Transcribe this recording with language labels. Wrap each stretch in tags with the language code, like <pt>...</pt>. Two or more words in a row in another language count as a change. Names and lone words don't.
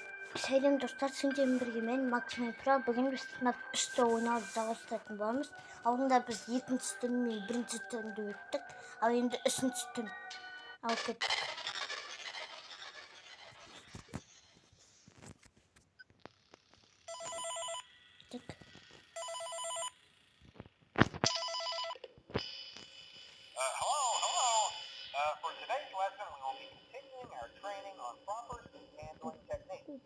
<tr>Selam dostlar,</tr> <kk>сендермен бірге мен Максим Тура. Бүгін біз сынап 3-те ойнауды жалғастыратын боламыз. Алдында біз 2-ші түн мен 1-ші түнді өттік. Ал енді 3-ші түн. Ал кеттік.</kk> <en>Hello. For today's lesson, we will be continuing our training on proper seat handling techniques.</en>